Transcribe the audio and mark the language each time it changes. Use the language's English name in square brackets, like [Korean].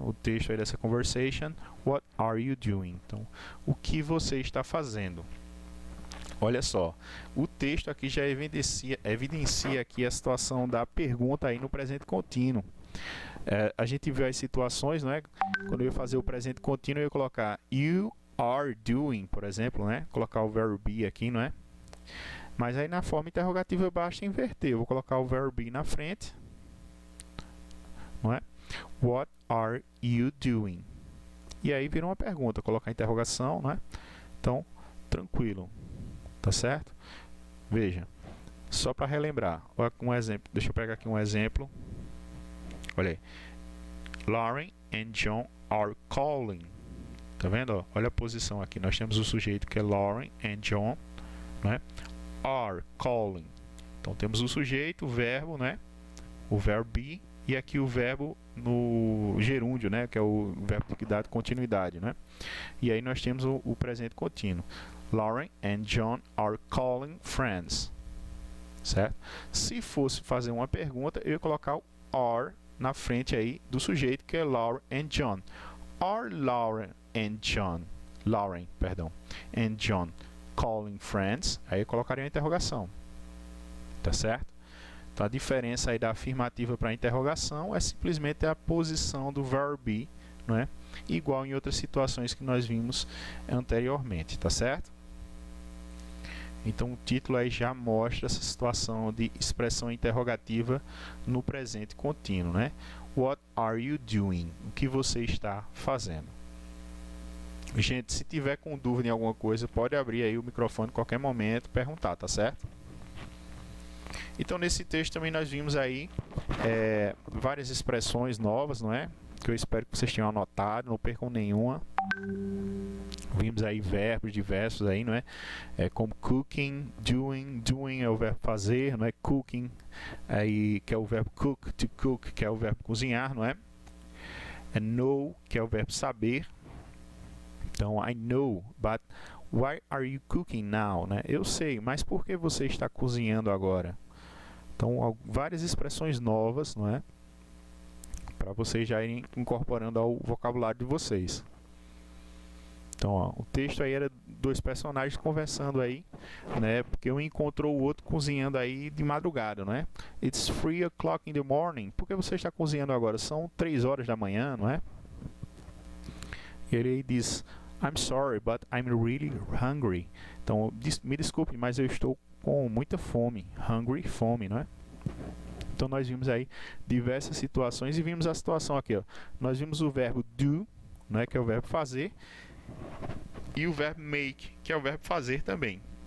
[Portuguese] O texto aí dessa conversation, [English] what are you doing? [Portuguese] Então, o que você está fazendo? Olha só, o texto aqui já evidencia aqui a situação da pergunta aí no presente contínuo. A gente viu as situações, né? Quando eu ia fazer o presente contínuo, eu ia colocar [English] you are doing, [Portuguese] por exemplo, né? Colocar o verbo be aqui, não é? Mas aí na forma interrogativa basta inverter. Eu vou colocar o verbo be na frente, não é? [English] What are you doing? [Portuguese] E aí vira uma pergunta, colocar a interrogação, né? Então, tranquilo, tá certo? Veja, só para relembrar, olha um exemplo. Deixa eu pegar aqui um exemplo. Olha aí. [English] Lauren and John are calling. [Portuguese] Tá vendo? Ó? Olha a posição aqui. Nós temos o sujeito que é Lauren and John, né? [English] Are calling. [Portuguese] Então temos o sujeito, o verbo, né? O verbo be e aqui o verbo no gerúndio, né? Que é o verbo que dá continuidade, né? E aí nós temos o presente contínuo. [English] Lauren and John are calling friends. [Portuguese] Certo? Se fosse fazer uma pergunta, eu ia colocar o are na frente aí do sujeito que é Lauren and John. [English] Are Lauren and John, and John calling friends? [Portuguese] Aí eu colocaria a interrogação. Tá certo? Então a diferença aí da afirmativa para a interrogação é simplesmente a posição do verbo be não é? Igual em outras situações que nós vimos anteriormente, tá certo? Então o título aí já mostra essa situação de expressão interrogativa no presente contínuo, né? [English] What are you doing? [Portuguese] O que você está fazendo? Gente, se tiver com dúvida em alguma coisa, pode abrir aí o microfone a qualquer momento, perguntar, tá certo? Então nesse texto também nós vimos aí várias expressões novas, não é? Que eu espero que vocês tenham anotado, não percam nenhuma. Vimos aí verbos diversos aí, não é? Como cooking, doing, doing é o verbo fazer, não é? Cooking, aí que é o verbo cook, to cook, que é o verbo cozinhar, não é? Know, que é o verbo saber. [English] Então, I know, but why are you cooking now, né? [Portuguese] Eu sei, mas por que você está cozinhando agora? Então, várias expressões novas, não é? Para vocês já irem incorporando ao vocabulário de vocês. Então, ó, o texto aí era dois personagens conversando aí, né? Porque um encontrou o outro cozinhando aí de madrugada, não é? [English] It's 3 o'clock in the morning. [Portuguese] Por que você está cozinhando agora? São 3 horas da manhã, não é? E ele diz, [English] I'm sorry, but I'm really hungry. [Portuguese] Então, me desculpe, mas eu estou com muita fome. Hungry, fome, não é? Então, nós vimos aí diversas situações e vimos a situação aqui, ó. Nós vimos o verbo do, né, que é o verbo fazer, e o verbo make, que é o verbo fazer também.